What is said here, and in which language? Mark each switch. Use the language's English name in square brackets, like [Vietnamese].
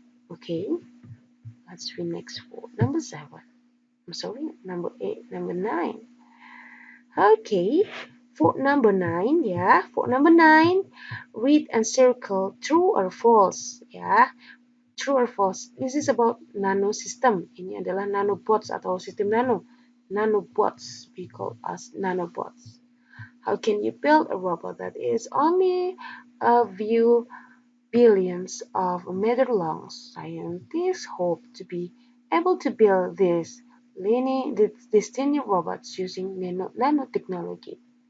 [English] Okay, let's read next for number 7. Number 8, number 9. Okay, for number 9, ya. For number 9, read and circle true or false, ya. True or false. This is about nano system. [Indonesian] Ini adalah nanobots atau sistem nano. [English] Nanobots, we call as nanobots. How can you build a robot that is only a few billions of a meter long? Scientists hope to be able to build these tiny robots using nanotechnology.